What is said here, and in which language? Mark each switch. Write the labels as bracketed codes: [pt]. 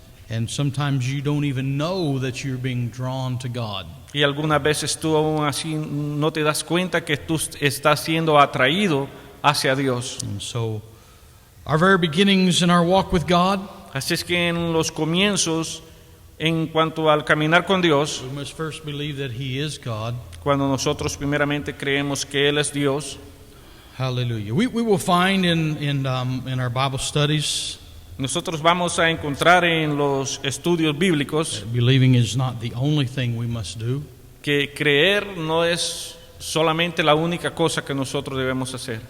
[en] And sometimes you don't even know that you're being drawn to God. [es] Y algunas veces tú aún así no te das cuenta que tú estás siendo atraído hacia Dios. [en] And so, our very beginnings in our walk with God, [es] Así es que en los comienzos, en cuanto al caminar con Dios, [en] we must first believe that He is God. [es] cuando nosotros primeramente creemos que Él es Dios, [en] Hallelujah. We will find in our Bible studies, [es] nosotros vamos a encontrar en los estudios bíblicos [en] believing is not the only thing we must do. [es] que creer no es solamente la única cosa que nosotros debemos hacer,